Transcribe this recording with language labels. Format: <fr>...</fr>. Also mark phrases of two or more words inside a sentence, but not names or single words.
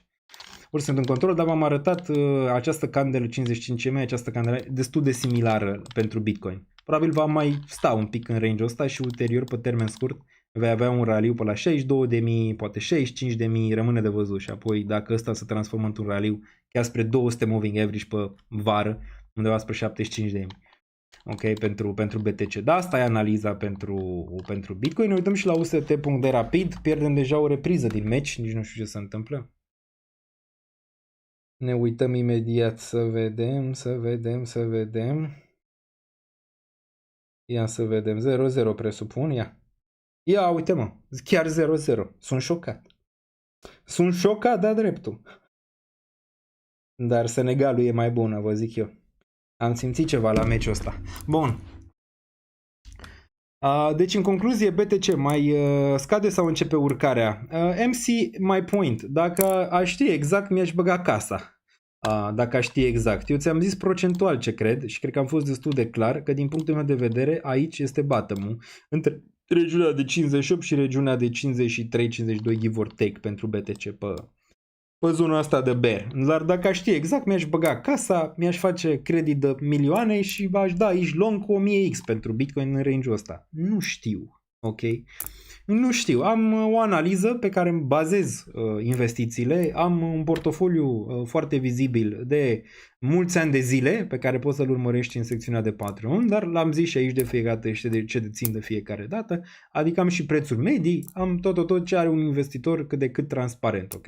<ro>Urșii sunt în control, dar v-am arătat această candelă 55 MA, această candelă destul de similară pentru Bitcoin. Probabil va mai sta un pic în range-ul ăsta și ulterior, pe termen scurt, vei avea un raliu pe la 62.000, poate 65.000, rămâne de văzut și apoi dacă ăsta se transformă într-un raliu chiar spre 200</ro> <en>moving average</en> <ro>pe vară, undeva spre 75.000. Ok, pentru BTC. Da, asta e analiza pentru Bitcoin. Ne uităm și la UST.de rapid. Pierdem deja o repriză din match. Nici nu știu ce se întâmplă. Ne uităm imediat să vedem. Ia să vedem. 0-0 presupun. Ia, uite mă. Chiar 0-0. Sunt șocat, da dreptul. Dar Senegalul e mai bună, vă zic eu. Am simțit ceva la meciul ăsta. Bun. Deci, în concluzie, BTC mai scade sau începe urcarea?</ro> <en>MC, my point.</en> <ro>Dacă aș ști exact, mi-aș băga casa. Dacă aș ști exact. Eu ți-am zis procentual ce cred și cred că am fost destul de clar că din punctul meu de vedere aici este bottom-ul între regiunea de 58 și regiunea de 53-52</ro> <en>give or take</en> <ro>pentru BTC pe zona asta de bear. Dar dacă aș ști exact, mi-aș băga casa, mi-aș face credit de milioane și aș da aici long cu 1000x pentru Bitcoin în range-ul ăsta. Nu știu, ok? Nu știu. Am o analiză pe care îmi bazez investițiile, am un portofoliu foarte vizibil de mulți ani de zile pe care poți să-l urmărești în secțiunea de Patreon, dar l-am zis și aici de fiecare dată și de ce dețin de fiecare dată, adică am și prețuri medii, am tot ce are un investitor cât de cât transparent, ok?</ro>